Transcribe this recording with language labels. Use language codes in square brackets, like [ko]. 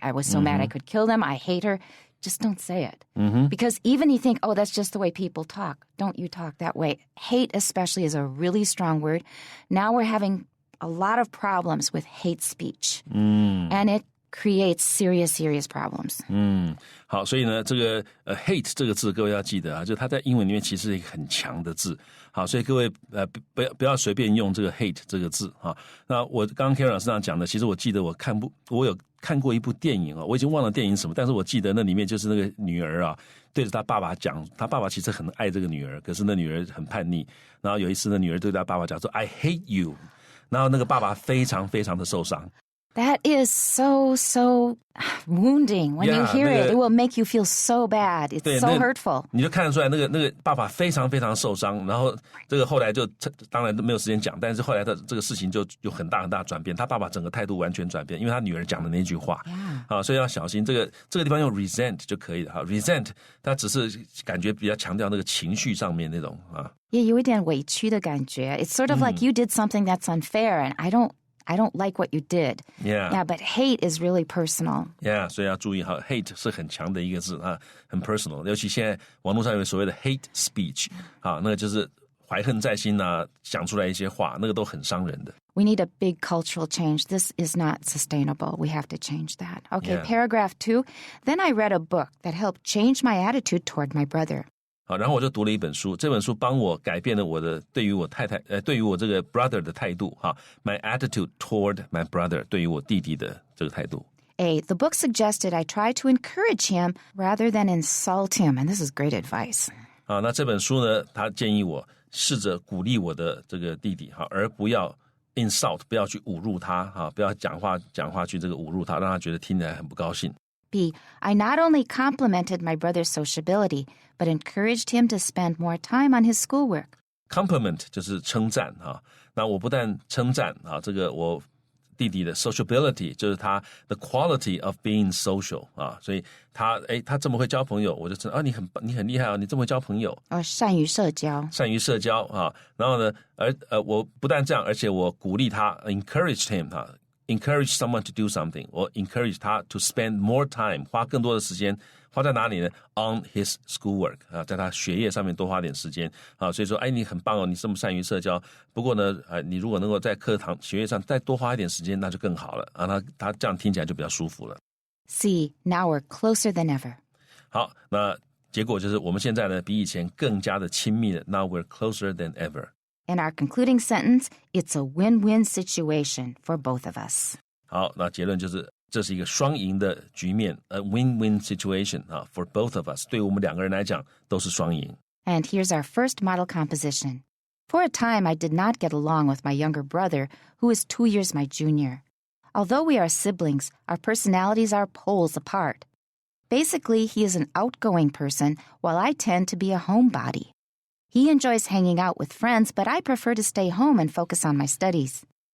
[en] I was so mad I could kill them. I hate her. Just don't say it. Because even you think, oh, that's just the way people talk. Don't you talk that way. Hate especially is a really strong word. Now we're having a lot of problems with hate speech. And it creates serious problems. [zh] 好，所以呢，这个hate 这个字，各位要记得就它在英文里面其实是一个很强的字。好，所以各位不要随便用这个 hate 这个字那我刚刚 Karen 老师那讲的，其实我记得我有看过一部电影我已经忘了电影什么，但是我记得那里面就是那个女儿对着她爸爸讲，她爸爸其实很爱这个女儿，可是那女儿很叛逆，然后有一次那女儿对她爸爸讲说 [en] I hate you， [zh] 然后那个爸爸非常的受伤。 [en] That is so wounding. When you hear it, it will make you feel so bad. It's so hurtful. [zh] 你就看得出来那个爸爸非常受伤，然后这个后来就当然没有时间讲，但是后来的这个事情就有很大转变，他爸爸整个态度完全转变，因为他女儿讲的那句话。所以要小心这个地方用 resent 就可以了resent 它只是感觉比较强调那个情绪上面那种也有一点委屈的感觉。 [en] It's sort of like you did something that's unfair, and I don't like what you did. Yeah, but hate is really personal. [zh] Yeah, 所以要注意hate 是很强的一个字很 personal. 尤其现在网络上有所谓的 hate speech 那个就是怀恨在心讲出来一些话，那个都很伤人的。 [en] We need a big cultural change. This is not sustainable. We have to change that. Okay, Paragraph 2. Then I read a book that helped change my attitude toward my brother. [zh] 好，然后我就读了一本书，这本书帮我改变了我的对于我太太对于我这个 brother 的态度哈 ， [en] my attitude toward my brother [zh] 对于我弟弟的这个态度。 [en] A, the book suggested I try to encourage him rather than insult him, and this is great advice. [zh] 好，那这本书呢，他建议我试着鼓励我的这个弟弟哈，而不要 insult， 不要去侮辱他哈，不要讲话去这个侮辱他，让他觉得听起来很不高兴。 [en] B, I not only complimented my brother's sociability, but encouraged him to spend more time on his schoolwork. [zh] Compliment 就是称赞哈，那我不但称赞啊，这个我弟弟的 sociability 就是他的 [en] quality of being social [zh] 啊，所以他这么会交朋友，我就称啊你很厉害啊，你这么会交朋友，善于社交啊，然后呢，我不但这样，而且我鼓励他 [en] encouraged him [zh] 啊。 [en] Encourage someone to do something [zh] 我 encourage 他 [en] to spend more time [zh] 花更多的时间花在哪里呢 [en] on his schoolwork [zh] 啊，在他学业上面多花点时间啊，所以说你很棒哦，你这么善于社交，不过呢你如果能够在课堂学业上再多花一点时间那就更好了啊，他这样听起来就比较舒服了。 [en] C, now we're closer than ever. [zh] 好，那结果就是我们现在呢比以前更加的亲密了 [en] Now we're closer than ever. [zh] In [en] our concluding sentence, it's a win-win situation for both of us. [zh] 好，那结论就是这是一个双赢的局面 [en] a win-win situation [zh] 啊 [en] for both of us [zh] 对我们两个人来讲都是双赢。 [en] And here's our first model composition. For a time, I did not get along with my younger brother, who is 2 years my junior. Although we are siblings, our personalities are poles apart. Basically, he is an outgoing person, while I tend to be a homebody.He enjoys hanging out with friends, but I prefer to stay home and focus on my studies.